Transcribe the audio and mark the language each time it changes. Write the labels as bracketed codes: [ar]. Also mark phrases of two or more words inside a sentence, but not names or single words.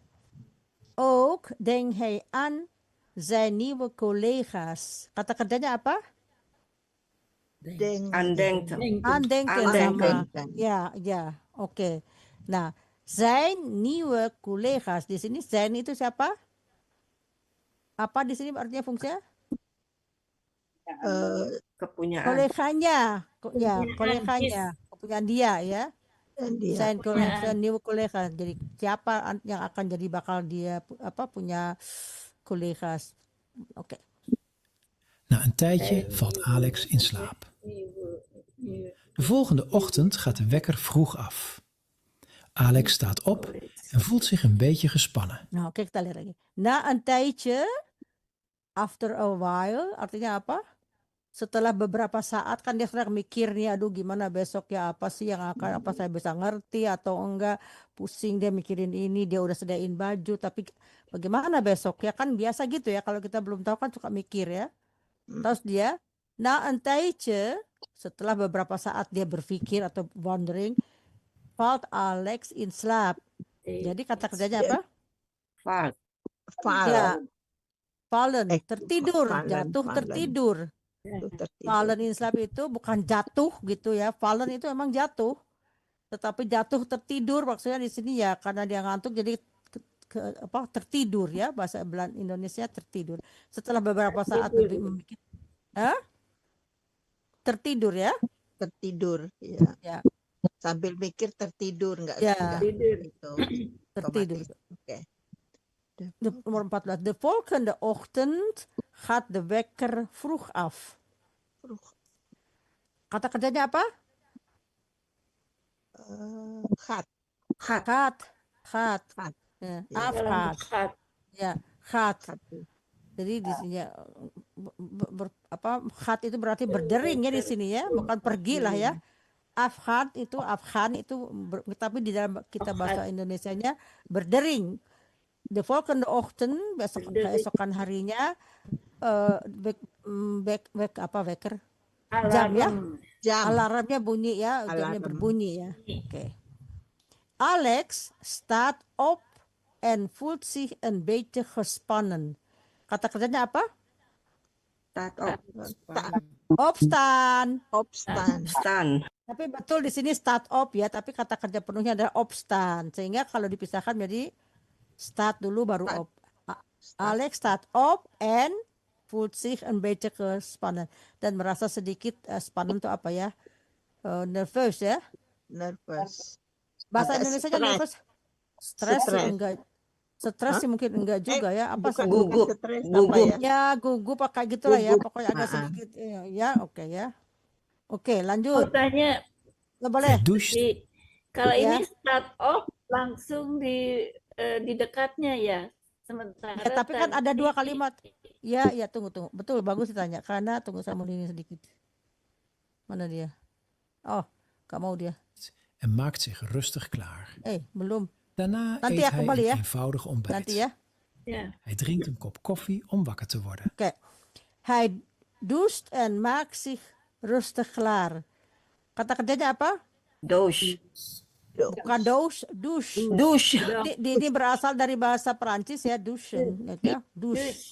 [nl] Ook denkt hij aan zijn nieuwe collega's. [id] Kata kerjanya apa? Aandenken sama. Ya, oke. Nah, [nl] zijn nieuwe collega's. [id] Di sini zijn itu siapa? Apa di sini artinya fungsinya? Kepunyaan. Koleganya. Ya, koleganya. Kepunyaan dia ya. [nl] Zijn nieuwe collega's. [id] Jadi siapa yang akan jadi bakal dia punya collega's. Oké. [nl] Na een tijdje valt Alex in slaap. De volgende ochtend gaat de wekker vroeg af. Alex staat op en voelt zich een beetje gespannen. Nou, kijk, [id] kita lihat lagi. [nl] Na een tijdje, [en] after a while, [id] artinya apa? Setelah beberapa saat kan dia sedang mikir nih, aduh gimana besok ya, apa sih yang akan, apa saya bisa ngerti atau enggak, pusing dia mikirin ini, dia udah sediain baju, tapi bagaimana besok ya, kan biasa gitu ya, kalau kita belum tahu kan suka mikir ya. Terus dia, [nl] na een tijdje, [id] setelah beberapa saat dia berpikir atau wondering, [nl] valt Alex in slaap. [id] Jadi kata kerjanya apa? Ya, fallen, tertidur, jatuh tertidur. [nl] Fallen in slaap [id] itu bukan jatuh gitu ya. Fallen itu emang jatuh, tetapi jatuh tertidur maksudnya di sini ya karena dia ngantuk jadi tertidur ya, bahasa Indonesia tertidur. Setelah beberapa saat memikir, tertidur ya. Tertidur ya. Sambil mikir tertidur nggak? Ya. Gitu. Tertidur. Oke. Nomor 14. [nl] De volgende ochtend gaat de wekker vroeg af. [id] Kata kerjanya apa? Gaat. Ya, afgaat. Ya, gaat. Jadi di sini gaat itu berarti berdering ya di sini ya, bukan pergi lah ya. Afgaan itu tapi di dalam kita bahasa Indonesianya berdering. De volgende ochtend, besokan harinya, wekker? Jam ya? Alarmnya bunyi ya, jamnya berbunyi ya. Oké. [nl] Alex staat op en voelt zich een beetje gespannen. [id] Kata kerjanya apa? Opstaan. Tapi betul di sini [nl] start op [id] ya, tapi kata kerja penuhnya adalah opstaan. Sehingga kalau dipisahkan jadi start dulu baru op. [nl] Alex start op en voelt zich een beetje gespannen. [id] Dan merasa sedikit spannen itu apa ya? Nervous ya? Nervous. Bahasa Indonesianya nervous? Stres enggak. Stres sih mungkin enggak juga ya. Apa gugup. Ya, gugup pakai gitulah ya. Pokoknya agak sedikit ya, oke ya. Oke, lanjut. Mau tanya, boleh. Kalau ini start off langsung di dekatnya ya. Sementara ya, tapi kan ada dua kalimat. Ya, tunggu. Betul, bagus ditanya. Karena tunggu saya mau ini sedikit. Mana dia? Oh, gak mau dia. [nl] En maakt zich rustig klaar. [id] Belum. [nl] Daarna [id] Nanti [nl] eet [id] ya, [nl] hij [id] kembali [nl] een [id] ya. [nl] eenvoudig ontbijt. [id] Nanti ya. [nl] Hij drinkt een kop koffie om wakker te worden. [id] Oké. [nl] Hij doucht en maakt zich rustig klaar. [id] Kata kerjanya apa? Douche. bukan douche. Douche. Ini berasal dari bahasa Perancis ya, douchen, ya, douche.